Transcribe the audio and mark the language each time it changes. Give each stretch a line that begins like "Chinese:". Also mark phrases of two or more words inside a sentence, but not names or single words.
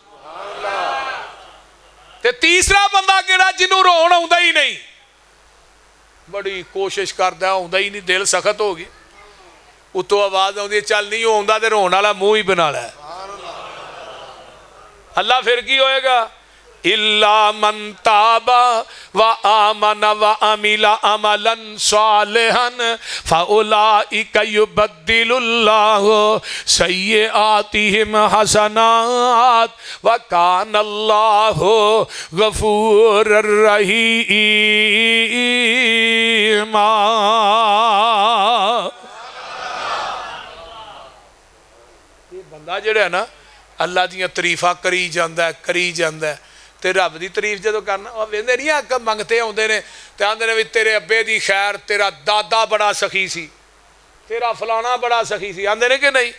Punjabi: ਤੇ ਤੀਸਰਾ ਬੰਦਾ ਕੇੜਾ ਜਿਨ੍ਹੋਂ ਰੋਣ ਆਉਂਦਾ ਹੀ ਨਹੀਂ, ਬੜੀ ਕੋਸ਼ਿਸ਼ ਕਰਦਾ ਆਉਂਦਾ ਹੀ ਨਹੀਂ, ਦਿਲ ਸਖ਼ਤ ਹੋ ਗਈ, ਉਤੋ ਆਵਾਜ਼ ਆਉਂਦੀ ਚੱਲ ਨਹੀਂ ਆਉਂਦਾ ਤੇ ਰੋਣ ਵਾਲਾ ਮੂੰਹ ਹੀ ਬਣਾ ਲੈ। ਅੱਲਾਹ ਫਿਰ ਕੀ ਹੋਏਗਾ?
Arabic: إلا من تاب و آمن و عمل عملا صالحا فأولئك يبدل الله سيئاتهم حسنات و كان الله غفورا رحيما.
Punjabi: ਯੇ ਬੰਦਾ ਜੇੜਾ ਹੈ ਨਾ ਅੱਲਾਹ ਦੀਆਂ ਤਰੀਫ਼ਾ ਕਰੀ ਜਾਂਦਾ ਹੈ, ਕਰੀ ਜਾਂਦਾ ਹੈ, ਤੇ ਰੱਬ ਕੀ ਤਾਰੀਫ਼ ਜੋ ਕਰਨਾ, ਵਹ ਵੇਂਦੇ ਨਹੀਂ ਅਗ ਮੰਗਤੇ ਆਉਂਦੇ ਨੇ ਤੇ ਆਂਦੇ ਨੇ ਭੀ ਤੇਰੇ ਅੱਬੇ ਦੀ ਖ਼ੈਰ, ਤੇਰਾ ਦਾਦਾ ਬੜਾ ਸਖੀ ਸੀ, ਤੇਰਾ ਫਲਾਣਾ ਬੜਾ ਸਖੀ ਸੀ, ਆਂਦੇ ਨੇ ਕਿ ਨਹੀਂ?